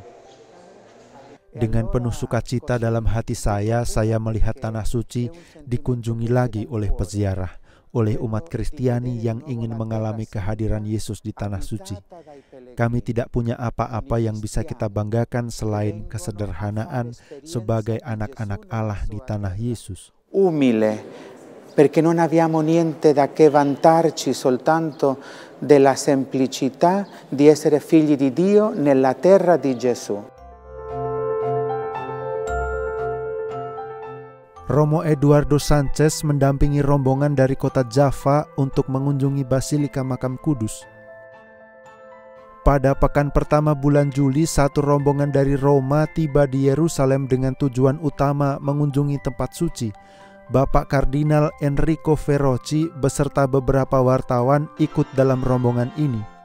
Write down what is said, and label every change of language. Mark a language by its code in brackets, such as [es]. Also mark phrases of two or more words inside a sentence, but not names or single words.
[id] Dengan penuh sukacita dalam hati saya melihat Tanah Suci dikunjungi lagi oleh peziarah, oleh umat Kristiani yang ingin mengalami kehadiran Yesus di Tanah Suci. Kami tidak punya apa-apa yang bisa kita banggakan selain kesederhanaan sebagai anak-anak Allah di Tanah Yesus. [it] Umile, perché non abbiamo niente da che vantarci, soltanto della semplicità di essere figli di Dio nella terra di Gesù. [id] Romo Eduardo Sanchez mendampingi rombongan dari kota Java untuk mengunjungi Basilika Makam Kudus. Pada pekan pertama bulan Juli, satu rombongan dari Roma tiba di Yerusalem dengan tujuan utama mengunjungi tempat suci. Bapak Kardinal Enrico Ferrocci beserta beberapa wartawan ikut dalam rombongan ini.